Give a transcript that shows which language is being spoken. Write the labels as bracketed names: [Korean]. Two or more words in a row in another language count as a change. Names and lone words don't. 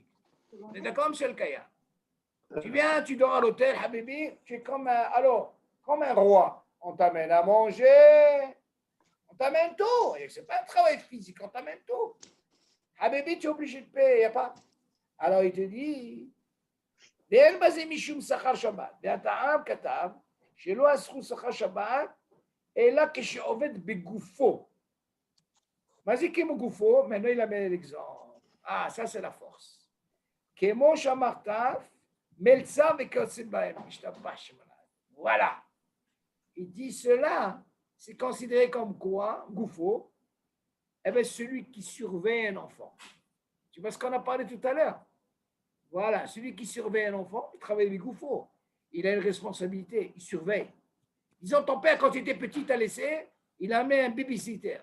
[French] On est d'accord, M. Kayam? Tu viens, tu dors à l'hôtel, Habibi, tu es comme un roi. On t'amène à manger, on t'amène tout. Ce n'est pas un travail physique, on t'amène tout. Habibi, tu es obligé de payer, il n'y a pas. Alors il te dit, [Hebrew] ואין בזה משום שכר שבת. והטעם כתב שלא אסרו שכר שבת, אלא כשעובד בגופו. מה זה כמו גופו? [French] maintenant il amène l'exemple. Ah, ça c'est la force. [Hebrew] כמו שאמרת, מלצר וכיוצא בהם. משתבש מלאי. [French] Voilà. Il dit cela, c'est considéré comme quoi, Goufo, eh bien, celui qui surveille un enfant. Tu vois ce qu'on a parlé tout à l'heure? Voilà, celui qui surveille un enfant, il travaille avec Goufo. Il a une responsabilité, il surveille. Disons, ton père, quand il était petit, t'a laissé, il a amené un babysitter.